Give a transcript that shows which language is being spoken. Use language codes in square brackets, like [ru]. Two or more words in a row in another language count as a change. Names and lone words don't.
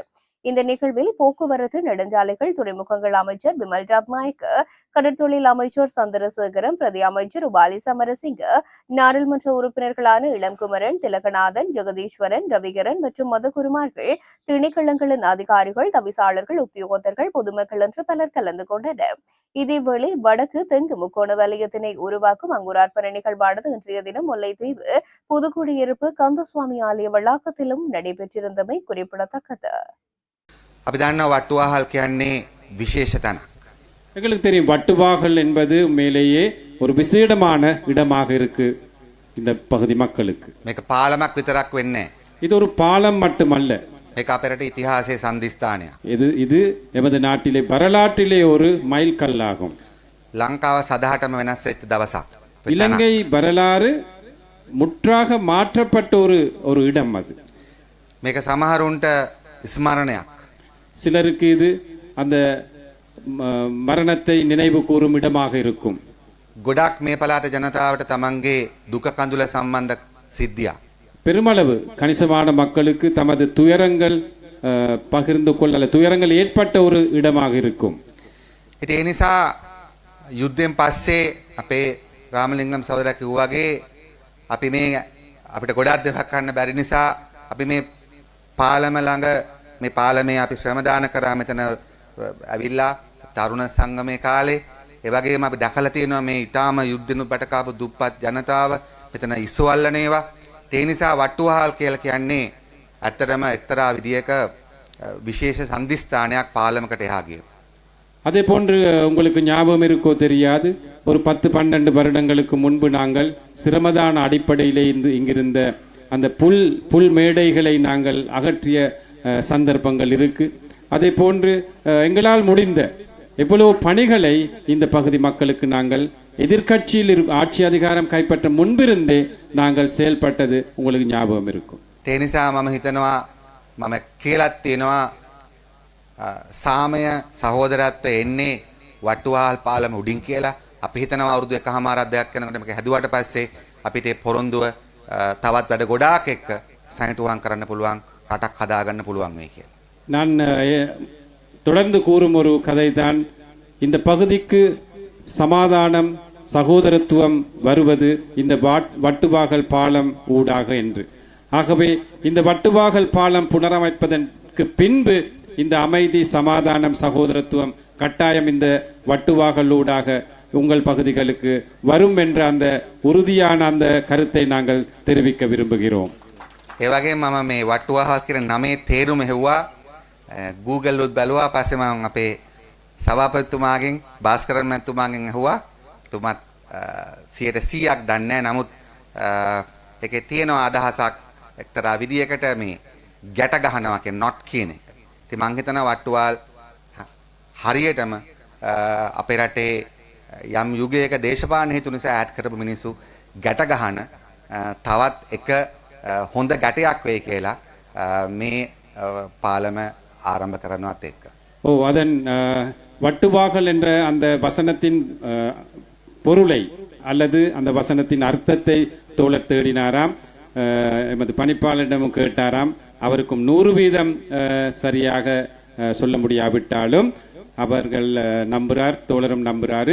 [ta] இந்த நிகழ்வில் போக்குவரத்து நெடுஞ்சாலைகள் துறைமுகங்கள் அமைச்சர் பிமல் ரத்நாயக்க, கடற்தொழில் அமைச்சர் சந்திரசேகரம், பிரதி அமைச்சர் உபாலி சமரசிங்க, நாடாளுமன்ற உறுப்பினர்களான இளங்குமரன், திலகநாதன், ஜெகதீஸ்வரன், ரவிகரன் மற்றும் மதகுருமார்கள், திணைக்களங்களின் அதிகாரிகள், தவிசாளர்கள், உத்தியோகத்தர்கள், பொதுமக்கள் என்று பலர் கலந்து கொண்டனர். இதேவேளை வடக்கு தெங்கு முக்கோண வலயத்தினை உருவாக்கும் அங்குரார்ப்பண நிகழ்வானது இன்றைய தினம் முல்லைத்தீவு புதுக்குடியிருப்பு கந்தசுவாமி ஆலய வளாகத்திலும் நடைபெற்றிருந்தமை குறிப்பிடத்தக்கது. [si] අපි දන්නවා වට්ටුවාහල් කියන්නේ විශේෂ තැනක්. [ta] எங்களுக்கு தெரியும் வட்டுவாகல் என்பது உண்மையிலேயே ஒரு விசேடமான இடமாக இருக்கு இந்த பகுதி மக்களுக்கு. [si] මේක පාලමක් විතරක් වෙන්නේ නැහැ. [ta] இது ஒரு பாலம் மட்டுமல்ல. [si] මේක අපේ රටේ ඉතිහාසයේ සම්දිස්ථානයක්. [ta] இது எமது நாட்டிலே வரலாற்றிலே ஒரு மைல்கல்லாகும். [si] ලංකාව සදහටම වෙනස් වෙච්ච දවසක්. [ta] இலங்கை வரலாறு முற்றாக மாற்றப்பட்ட ஒரு இடம் அது. [si] මේක සමහරුන්ට ස්මරණයක්. [ta] சிலருக்கு இது அந்த மரணத்தை நினைவு கூறும் இடமாக இருக்கும். [si] ගොඩක් මේ පළාත ජනතාවට තමන්ගේ දුක කඳුල සම්බන්ධ සිද්ධියක්. [ta] பெருமளவு கணிசமான மக்களுக்கு தமது துயரங்கள் பகிர்ந்து கொள்ள துயரங்கள் ஏற்பட்ட ஒரு இடமாக இருக்கும். [si] ඉතින් ඒ නිසා යුද්ධයෙන් පස්සේ අපේ රාමලිංගම් සහෝදරයා කිව්වා වගේ අපි මේ අපිට ගොඩක් දෙයක් ගන්න බැරි නිසා අපි මේ පාලම ළඟ මේ පාලමේ අපි ශ්‍රමදාන කරා මෙතන ඇවිල්ලා තරුණ සංගමේ කාලේ ඒ වගේම අපි දැකලා තියෙනවා මේ ඊටාම යුද්ධෙනු බටකාපු දුප්පත් ජනතාව මෙතන ඉස්සුවල්ලනේවා. ඒ නිසා වට්ටුවහල් කියලා කියන්නේ ඇත්තටම එක්තරා විදියක විශේෂ සම්දිස්ථානයක් පාලමකට එහා ගිය. [ta] அதே போன்று உங்களுக்கு ஞாபகம் இருக்கோ தெரியாது, ஒரு 10-12 வருடங்களுக்கு முன்பு நாங்கள் சிரமதான அடிப்படையிலே இங்கிருந்த அந்த புல் மேடைகளை நாங்கள் அகற்றிய சந்தர்ப்பங்கள் இருக்கு. அதே போன்று எங்களால் முடிந்த எவ்வளவு பணிகளை இந்த பகுதி மக்களுக்கு நாங்கள் எதிர்கட்சியில் ஆட்சி அதிகாரம் கைப்பற்ற முன்பிருந்தே நாங்கள் செயல்பட்டது உங்களுக்கு ஞாபகம் இருக்கும். [si] ඒ නිසා මම හිතනවා මම කියලාත් තියෙනවා සාමය සහෝදරත්වය එන්නේ වට්ටුවාහල් පාලම උඩින් කියලා. අපි හිතනවා අවුරුදු 1කමාරක් දෙයක් යනකොට මේක හැදුවට පස්සේ අපිට පොරොන්දුව තවත් වැඩ ගොඩාක් එක්ක සනිටුවම් කරන්න පුළුවන්, රටක් හදාගන්න පුළුවන් වෙයි කියලා. [ta] நான் தொடர்ந்து கூறும் ஒரு கதைதான், இந்த பகுதிக்கு சமாதானம் சகோதரத்துவம் வருவது இந்த வட்டுவாகல் பாலம் ஊடாக என்று. ஆகவே இந்த வட்டுவாகல் பாலம் புனரமைப்பதற்கு பின்பு இந்த அமைதி சமாதானம் சகோதரத்துவம் கட்டாயம் இந்த வட்டுவாகல் ஊடாக உங்கள் பகுதிகளுக்கு வரும் என்ற அந்த உறுதியான அந்த கருத்தை நாங்கள் தெரிவிக்க விரும்புகிறோம். [si] ඒ වගේම මම මේ වට්ටුවාහල් කියන නමේ තේරුම හෙව්වා Google උත් බැලුවා. පස්සේ මම අපේ සභාපතිතුමාගෙන් භාස්කරන් මහත්මයාගෙන් ඇහුවා. තුමත් 100%ක් දන්නේ නැහැ. නමුත් ඒකේ තියෙනවා අදහසක් එක්තරා විදියකට මේ ගැට ගහනවා කියන not කියන එක. ඉතින් මම හිතනවා වට්ටුවාල් හරියටම අපේ රටේ යම් යුගයක දේශපාලන හේතු නිසා ඈඩ් කරපු මිනිස්සු ගැට ගහන තවත් එක හොඳ ගැටයක් වෙයි කියලා මේ පාලම ආරම්භ කරනවත් එක්ක. [ta] அதன் வட்டுவாகல் என்ற அந்த வசனத்தின் பொருளை அல்லது அந்த வசனத்தின் அர்த்தத்தை தோழர் தேடினாராம். எமது பணிப்பாளரிடமும் கேட்டாராம். அவருக்கும் 100% சரியாக சொல்ல முடியாவிட்டாலும் அவர்கள் நம்புறார், தோழரும் நம்புறாரு.